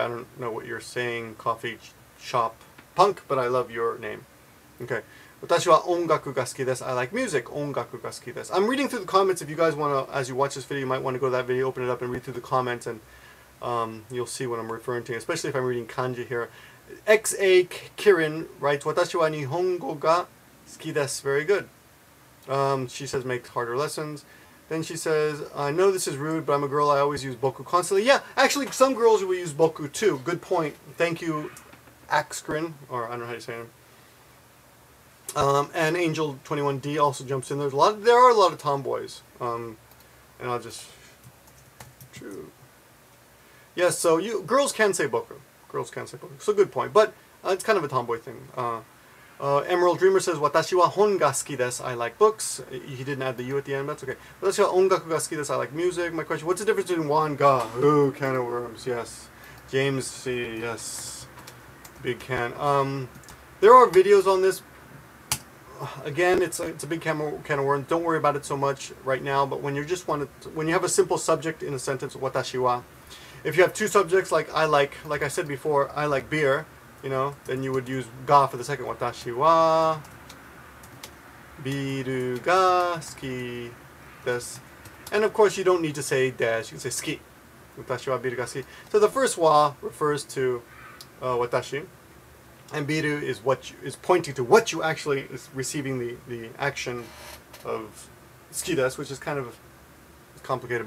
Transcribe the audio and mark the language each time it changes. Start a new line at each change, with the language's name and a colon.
English: I don't know what you're saying. Coffee shop punk, but I love your name. Okay.
Japanese: 私は音楽が好きです.
English: I like music.
Japanese: 音楽が好きです.
English: I'm reading through the comments. If you guys want to, as you watch this video, you might want to go to that video, open it up, and read through the comments, and you'll see what I'm referring to, especially if I'm reading kanji here. XA Kirin writes,
Japanese: 私は日本語が好きです.
English: Very good. She says, make harder lessons. Then she says, I know this is rude, but I'm a girl. I always use boku constantly. Yeah, actually, some girls will use boku too. Good point. Thank you, Axkrin, or I don't know how you say him. And Angel 21D also jumps in. There are a lot of tomboys. And I'll just true. Yes, so girls can say boku. Girls can say boku. So good point. But it's kind of a tomboy thing. Emerald Dreamer says,
Japanese: 私は本が好きです.
English: I like books. He didn't add the U at the end, but that's okay.
Japanese: 私は音楽が好きです.
English: I like music. My question, what's the difference between wa and ga? Ooh, can of worms, yes. James C, yes. Big can. There are videos on this. Again, it's a big can of worms. Don't worry about it so much right now, but when you just when you have a simple subject in a sentence,
Japanese: 私は.
English: If you have two subjects, like I said before, I like beer, you know, then you would use ga for the second.
Japanese: 私はビールが好きです.
English: And of course, you don't need to say dash. You can say 好き.
Japanese: 私はビールが好き.
English: So the first wa refers to 私. And biru is pointing to what you actually is receiving the action of ski desu, which is kind of complicated.